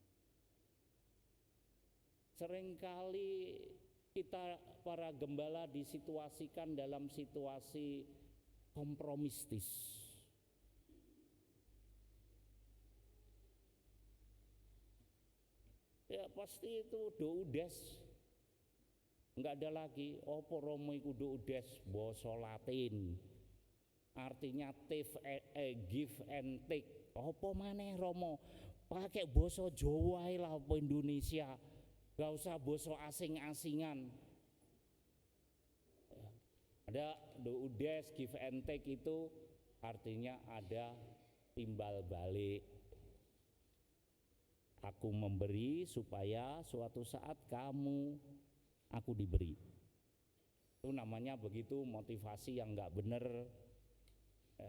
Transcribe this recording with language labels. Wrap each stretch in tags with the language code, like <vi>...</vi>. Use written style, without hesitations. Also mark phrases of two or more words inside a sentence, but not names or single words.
<id>Seringkali kita para gembala disituasikan dalam situasi kompromistis. Ya pasti itu</id> <la>do udes.</la> <id>Enggak ada lagi</id> <jv>opo romo iku</jv> <la>do udes</la> <id>basa Latin. Artinya</id> <en>give and take.</en> <jv>Opo maneh romo?</jv> <id>Pakai basa Jawa ae lah apa Indonesia. Gak usah basa asing-asingan. Ada</id> <la>do udes,</la> <en>give and take</en> <id>itu artinya ada timbal balik. Aku memberi supaya suatu saat aku diberi. Itu namanya begitu motivasi yang gak benar. Ya.</id>